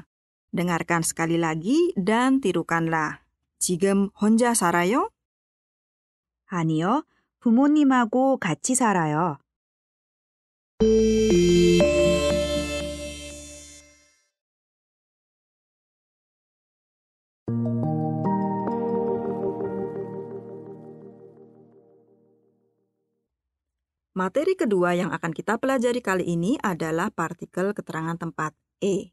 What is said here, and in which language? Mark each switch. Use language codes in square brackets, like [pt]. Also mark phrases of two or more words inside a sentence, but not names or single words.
[id] Dengarkan sekali lagi dan tirukanlah. [ko] 지금 혼자 살아요? 아니요, 부모님하고 같이 살아요. [id] Materi kedua yang akan kita pelajari kali ini adalah partikel keterangan tempat e.